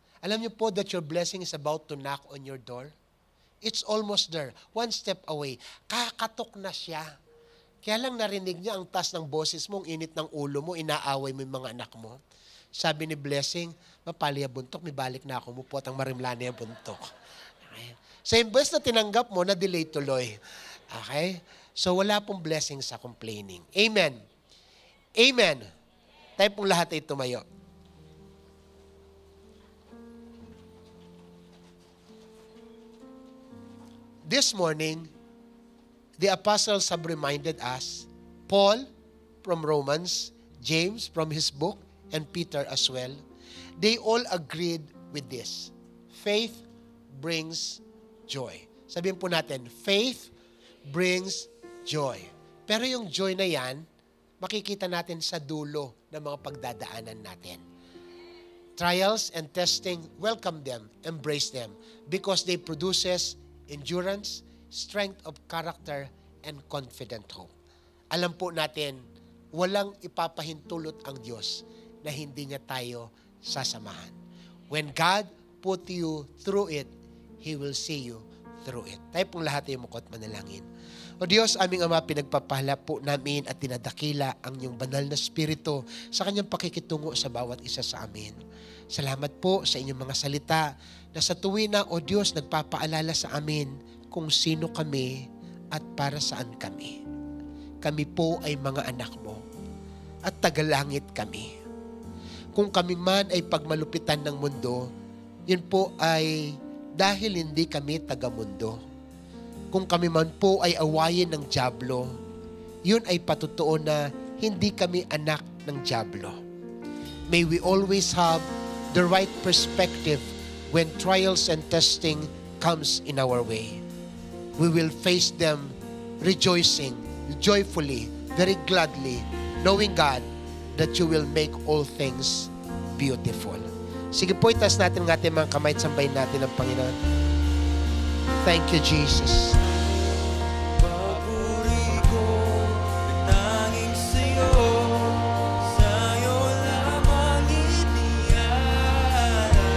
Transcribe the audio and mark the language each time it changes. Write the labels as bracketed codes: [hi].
[tl] Alam niyo po [en] that your blessing is about to knock on your door? It's almost there. One step away. [tl] Kakatok na siya. Kaya lang narinig niya ang tas ng boses mo, ang init ng ulo mo, inaaway mo yung mga anak mo. Sabi ni Blessing, mapali ya buntok, may balik na ako mo po at ang marimlani ya buntok. Okay? So, imbes na tinanggap mo, na-delay tuloy. Okay? So, wala pong blessing sa complaining. Amen. Amen. Tayo pong lahat ay tumayo. [en] This morning, the apostles have reminded us, Paul from Romans, James from his book, and Peter as well, they all agreed with this. Faith brings joy. [tl] Sabihin po natin, [en] faith brings joy. [tl] Pero yung joy na yan, makikita natin sa dulo ng mga pagdadaanan natin. [en] Trials and testing, welcome them, embrace them, because they produces endurance, strength of character, and confident hope. [tl] Alam po natin, walang ipapahintulot ang Diyos na hindi niya tayo sasamahan. [en] When God put you through it, He will see you through it. [tl] Tayo pong lahat ay mukot manalangin. O Diyos, aming Ama, pinagpapahala po namin at tinadakila ang iyong banal na Espiritu sa kanyang pakikitungo sa bawat isa sa amin. Salamat po sa inyong mga salita na sa tuwi na, O Diyos, nagpapaalala sa amin kung sino kami at para saan kami. Kami po ay mga anak mo at tagalangit kami. Kung kami man ay pagmalupitan ng mundo, yun po ay dahil hindi kami taga-mundo. Kung kami man po ay awayin ng dyablo, yun ay patutuo na hindi kami anak ng dyablo. [en] May we always have the right perspective when trials and testing comes in our way. We will face them rejoicing, joyfully, very gladly, knowing God that you will make all things beautiful. [tl] Sige po, itaas natin ng ating mga kamay at sambahin natin ang Panginoon. [en] Thank you, Jesus. [tl] Papuri ko, nanging sa'yo, sa'yo lamang iniaalay.